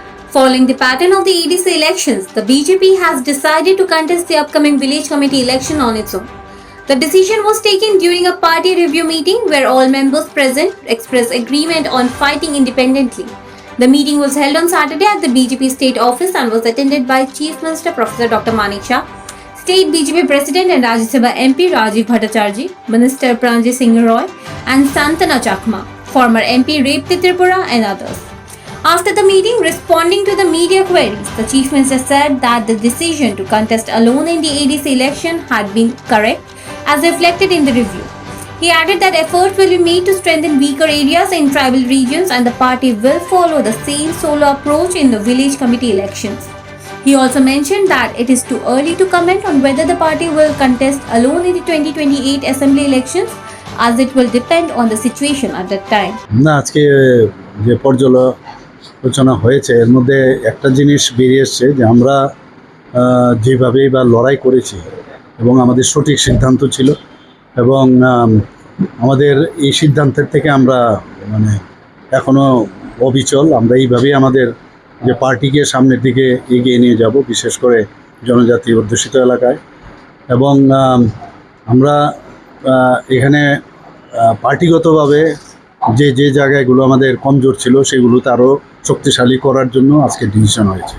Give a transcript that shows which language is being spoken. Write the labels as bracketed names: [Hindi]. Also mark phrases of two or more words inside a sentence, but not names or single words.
[English] Following the pattern of the ADC elections, the BJP has decided to contest the upcoming village committee election on its own. The decision was taken during a party review meeting where all members present expressed agreement on fighting independently. The meeting was held on Saturday at the BJP state office and was attended by Chief Minister Professor Dr. Manik Shah, State BJP President and Rajya Sabha MP Rajiv Bhattacharjee, Minister Pranjit Singh Roy and Santana Chakma, former MP Repti Tripura and others. After the meeting, responding to the media queries, the Chief Minister said that the decision to contest alone in the ADC election had been correct as reflected in the review. He added that efforts will be made to strengthen weaker areas in tribal regions and the party will follow the same solo approach in the village committee elections. He also mentioned that it is too early to comment on whether the party will contest alone in the 2028 assembly elections as it will depend on the situation at that time. [Bangla] না আজকে যে পর্যালোচনা হয়েছে এর মধ্যে একটা জিনিস বেরিয়ে এসছে যে আমরা যেভাবেই বা লড়াই করেছি এবং আমাদের সঠিক সিদ্ধান্ত ছিল এবং আমাদের এই সিদ্ধান্তের থেকে আমরা মানে এখনো অবিচল আমরা এইভাবেই আমাদের যে পার্টিকে সামনের দিকে এগিয়ে নিয়ে যাব বিশেষ করে জনজাতি অধ্যুষিত এলাকায় এবং আমরা এখানে পার্টিগতভাবে যে যে জায়গাগুলো আমাদের কমজোর ছিল সেগুলোতে আরও শক্তিশালী করার জন্য আজকে ডিসিশন হয়েছে।